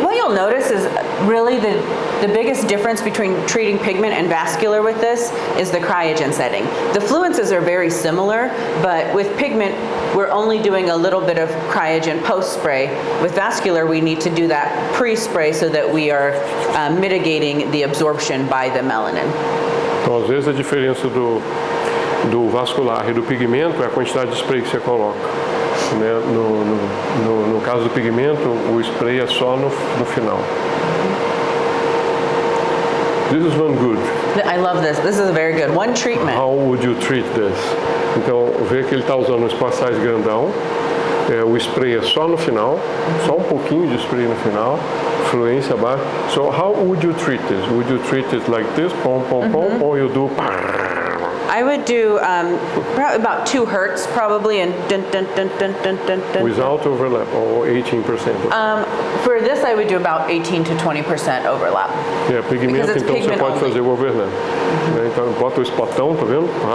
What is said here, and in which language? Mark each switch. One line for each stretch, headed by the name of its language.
English: What you'll notice is really the biggest difference between treating pigment and vascular with this is the cryogen setting. The fluences are very similar, but with pigment, we're only doing a little bit of cryogen post-spray. With vascular, we need to do that pre-spray so that we are mitigating the absorption by the melanin.
Portuguese: Então, às vezes, a diferença do vascular e do pigmento é a quantidade de spray que você coloca. Né? No caso do pigmento, o spray é só no final.
English: This is one good. I love this. This is very good. One treatment. How would you treat this?
Portuguese: Então, vê que ele está usando um spot size grandão. O spray é só no final, só um pouquinho de spray no final, fluência baixa.
English: So how would you treat this? Would you treat it like this, pom, pom, pom, or you do... I would do about 2 hertz probably, and dun, dun, dun, dun, dun, dun, dun. Without overlap, or 18%? For this, I would do about 18 to 20% overlap.
Portuguese: Pigmento, então você pode fazer o overlap. Então bota o spotão, tá vendo?